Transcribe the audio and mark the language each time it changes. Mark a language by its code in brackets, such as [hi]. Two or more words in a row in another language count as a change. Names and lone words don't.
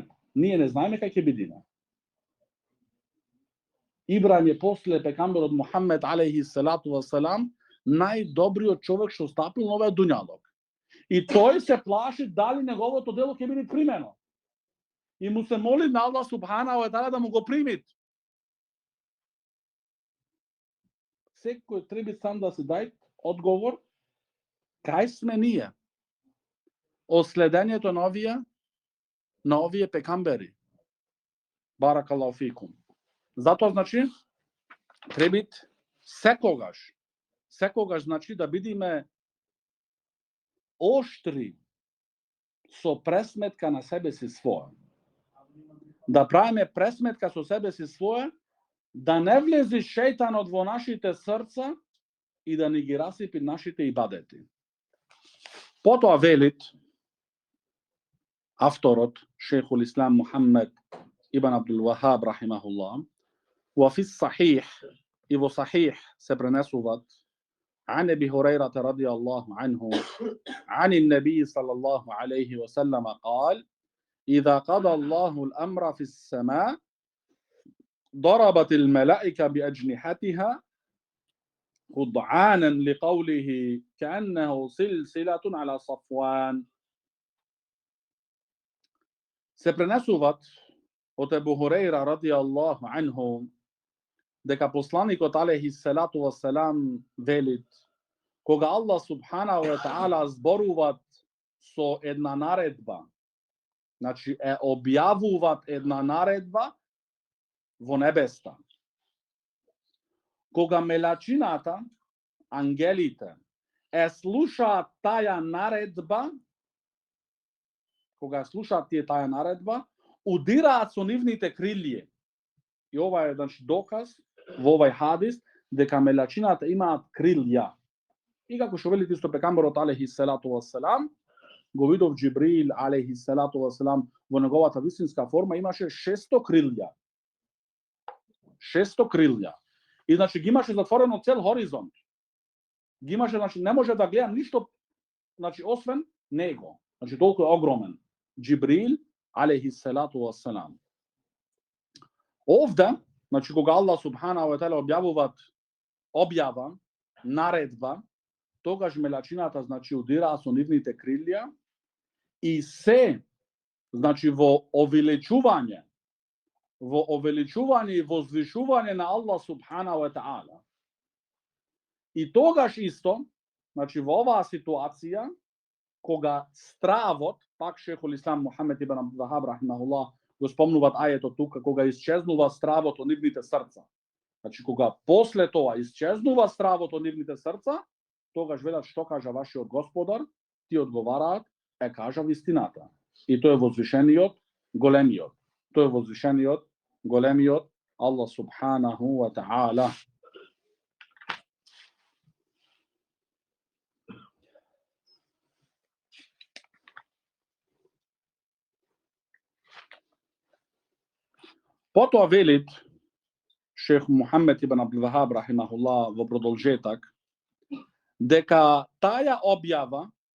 [mk] Ние не знаеме кај ќе бидиме. Ибраим е после пекамберот Мухаммед [ar] عليه الصلاة والسلام [mk] најдобриот човек што стапил на овој дуњалог. И тој се плаши дали неговото дело ќе биде примено. И му се моли на Аллах [ar] سبحانه وتعالى [mk] да му го примит. Секој треба сам да се дај одговор кај сме ние од следењето на овие пекамбери. [ar] بارك الله فيكم. [mk] Затоа значи треба секогаш значи да бидеме оштри со пресметка на себе си своја. Да правиме пресметка со себе си своја, да не влези шејтанот во нашите срца и да ни ги расипи нашите ибадети. Потоа велит авторот Шейхул Ислам Мухаммед ибн Абдул Вахаб рахимахуллах, wa [ar] في صحيح [mk] и во сахих се пренесуваат [ar] عن أبي هريرة رضي الله عنه عن النبي صلى الله عليه وسلم قال إذا قضى الله الأمر في السماء ضربت الملائكة بأجنحتها خضعانا لقوله كأنه سلسلة على صفوان. [mk] Се пренесуваат од Ебу Хурейра [ar] رضي الله عنه [mk] дека посланикот [ar] عليه الصلاة والسلام [mk] велит, кога Аллах [ar] سبحانه وتعالى [mk] зборуваат со една наредба, значи е објавуваат една наредба во небеста. Кога мелачината, ангелите, слушаат таја наредба, кога слушаат тие таја наредба, удираат со нивните крилје. И ова е значи доказ во овај хадис дека мелачината имаат крилја. И како што велите исто пекамберот [ar] عليه الصلاة والسلام, [mk] го видов Џибрил [ar] عليه الصلاة والسلام [mk] во неговата вистинска форма имаше 600 крилја. 600 крилја. И значи ги имаше затворено цел хоризонт. Ги имаше, значи не може да гледа ништо, значи освен него. Значи толку е огромен. Џибрил [ar] عليه الصلاة والسلام. [mk] Овде, значи кога Аллах [ar] سبحانه وتعالى [mk] објава наредба, тогаш мелачината значи удира со нивните крилја и се значи во увеличување и возвишување на Аллах [ar] سبحانه وتعالى. [mk] И тогаш исто, значи во оваа ситуација, кога стравот, пак Шейхул Ислам Мухаммед ибн Абдул Вахаб рахимахуллах го спомнуваат ајето тука, кога исчезнува стравот од нивните срца. Значи кога после тоа исчезнува стравот од нивните срца, тогаш велат што кажа вашиот Господар, ти одговараат, кажа вистината. И тој е возвишениот, големиот. Тој е возвишениот, големиот Аллах [ar] سبحانه وتعالى. [mk] Потоа велит Шейх Мухаммед ибн Абдул Вахаб рахимахуллах во продолжетак дека таја објава